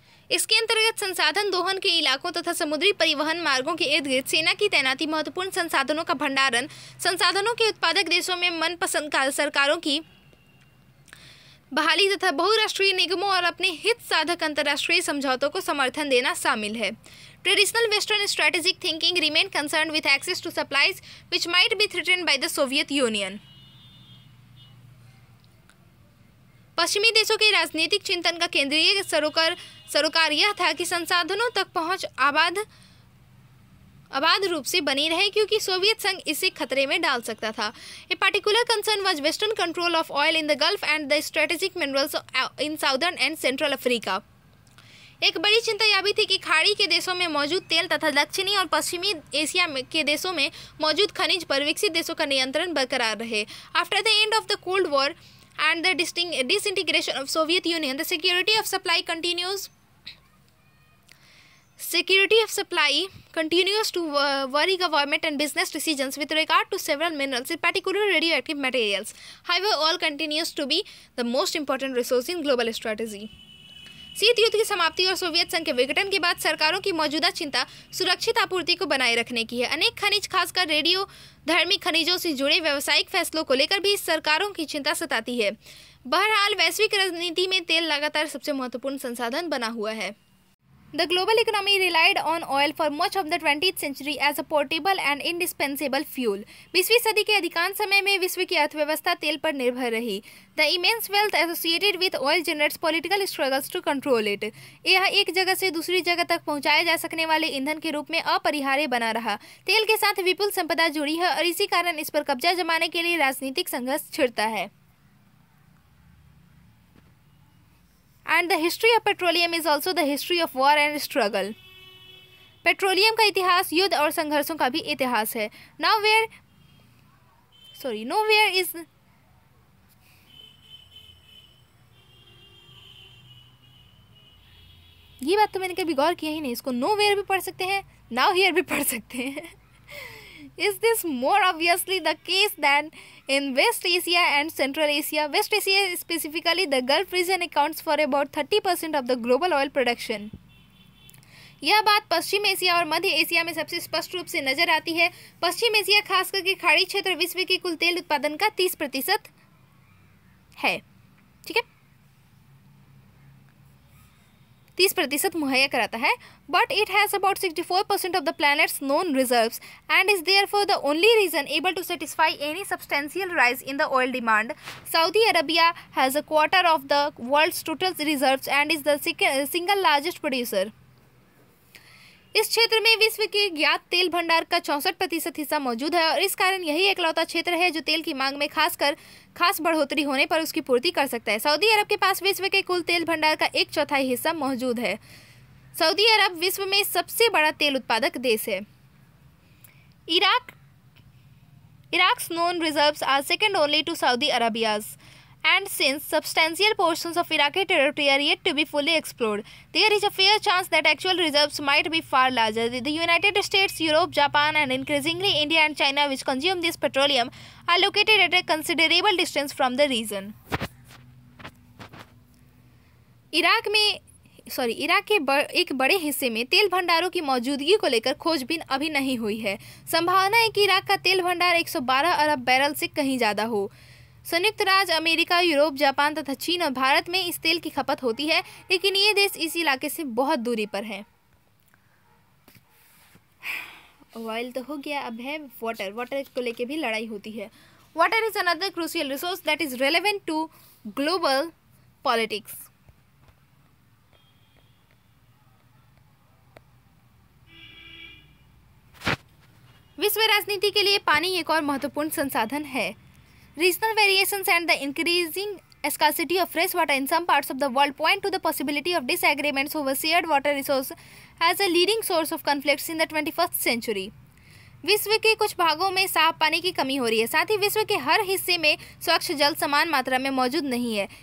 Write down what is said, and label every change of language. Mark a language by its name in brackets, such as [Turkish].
[Hindi] इसके अंतर्गत संसाधन दोहन के इलाकों तथा समुद्री परिवहन मार्गों के इर्द गिर्द सेना की तैनाती, महत्वपूर्ण संसाधनों का भंडारण, संसाधनों के उत्पादक देशों में मनपसंद सरकारों की बहाली तथा बहुराष्ट्रीय निगमों और अपने हित साधक अंतर्राष्ट्रीय समझौतों को समर्थन देना शामिल है। [English] Traditional Western strategic thinking remained concerned with access to supplies which might be threatened by the Soviet Union. [Hindi] पश्चिमी देशों के राजनीतिक चिंतन का केंद्रीय सरोकार यह था कि संसाधनों तक पहुंच अबाध रूप से बनी रहे, क्योंकि सोवियत संघ इसे खतरे में डाल सकता था। [English] A particular concern was western control of oil in the Gulf and the strategic minerals in southern and central Africa. [Hindi] एक बड़ी चिंता यह भी थी कि खाड़ी के देशों में मौजूद तेल तथा दक्षिणी और पश्चिमी एशिया के देशों में मौजूद खनिज पर विकसित देशों का नियंत्रण बरकरार रहे। [English] After the end of the Cold War and the disintegration of Soviet Union, the security of supply continues Security of supply continues to worry government and business decisions with regard to several minerals, in particular radioactive materials. However, oil continues to be the most important resource in global strategy. [Hindi] शीत युद्ध की समाप्ति और Soviet संघ के विघटन के बाद सरकारों की मौजूदा चिंता सुरक्षित आपूर्ति को बनाए रखने की है। अनेक खनिज, खासकर रेडियोधर्मी खनिजों से जुड़े व्यावसायिक फैसलों को लेकर भी सरकारों की चिंता सताती है। बहरहाल, वैश्विक राजनीति में तेल लगातार सबसे महत्वपूर्ण संसाधन बना हुआ है। [English] The global economy relied on oil for much of the 20th century as a portable and indispensable fuel. [Hindi] 20वीं सदी के अधिकांश समय में विश्व की अर्थव्यवस्था तेल पर निर्भर रही। [English] The immense wealth associated with oil generates political struggles to control it. [Hindi] यह एक जगह से दूसरी जगह तक पहुंचाए जा सकने वाले ईंधन के रूप में अपरिहार्य बना रहा। तेल के साथ विपुल संपदा जुड़ी है और इसी कारण इस पर कब्जा जमाने के लिए राजनीतिक संघर्ष छिड़ता है। [English] And the history of petroleum is also the history of war and struggle. [Hindi] Petroleum का इतिहास युद्ध और संघर्षों का भी इतिहास है। [English] Nowhere is [Hindi] ये बात तो मैंने कभी गौर किया ही नहीं। इसको nowhere भी पढ़ सकते हैं, now here भी पढ़ सकते हैं। [English] Is this more obviously the case than in West Asia and Central Asia? West Asia, specifically the Gulf region, accounts for about 30% of the global oil production. [Hindi] यह बात पश्चिम एशिया और मध्य एशिया में सबसे स्पष्ट रूप से नजर आती है। पश्चिम एशिया, खास करके खाड़ी क्षेत्र, विश्व के कुल तेल उत्पादन का 30% है। ठीक है, 30% मुहैया कराता है। [English] But it has about 64% of the planet's known reserves and is therefore the only region able to satisfy any substantial rise in the oil demand. Saudi Arabia has a quarter of the world's total reserves and is the single largest producer. [Hindi] इस क्षेत्र में विश्व के ज्ञात तेल भंडार का 64% हिस्सा मौजूद है और इस कारण यही एकलौता क्षेत्र है जो तेल की मांग में खास बढ़ोतरी होने पर उसकी पूर्ति कर सकता है। सऊदी अरब के पास विश्व के कुल तेल भंडार का 1/4 हिस्सा मौजूद है। सऊदी अरब विश्व में सबसे बड़ा तेल उत्पादक देश है। [English] Iraq's known reserves are second only to Saudi Arabia's. And since substantial portions of Iraqi territory are yet to be fully explored, there is a fair chance that actual reserves might be far larger. The United States, Europe, Japan, and increasingly India and China, which consume this petroleum, are located at a considerable distance from the region. [Hindi] Iraq के एक बड़े हिस्से में तेल भंडारों की मौजूदगी को लेकर खोजबीन अभी नहीं हुई है। संभावना है कि इराक का तेल भंडार 112 अरब बैरल से कहीं ज़्यादा हो। संयुक्त राज्य अमेरिका, यूरोप, जापान तथा चीन और भारत में इस तेल की खपत होती है, लेकिन ये देश इस इलाके से बहुत दूरी पर हैं। ऑयल तो हो गया, अब है वाटर को लेके भी लड़ाई होती है। [English] Water is another crucial resource that is relevant to global politics. [Hindi] विश्व राजनीति के लिए पानी एक और महत्वपूर्ण संसाधन है। [English] Regional variations and the increasing scarcity of fresh water in some parts of the world point to the possibility of disagreements over shared water resource as a leading source of conflicts in the 21st century. [Hindi] विश्व के कुछ भागों में साफ पानी की कमी हो रही है, साथ ही विश्व के हर हिस्से में स्वच्छ जल समान मात्रा में मौजूद नहीं है।